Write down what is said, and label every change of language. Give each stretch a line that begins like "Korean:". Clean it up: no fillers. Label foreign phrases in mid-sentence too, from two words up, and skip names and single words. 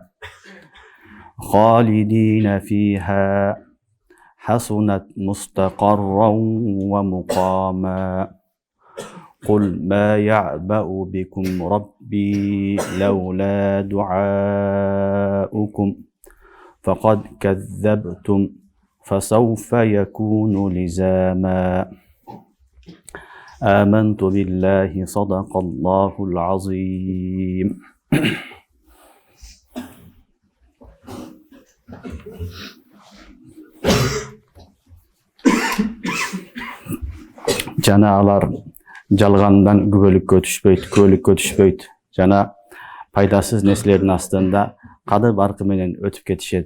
Arabic: خالدين فيها حسنت مستقرا ومقاما قل ما يعبأ بكم ربي لولا دعاؤكم فقد كذبتم فسوف يكون لزاما آمنت بالله صدق الله العظيم
Kyrgyz: Жанаалар жалгандан күбөлүккө түшпөйт жана пайдасыз нерселердин астында кадыр баркы менен өтүп кетишет.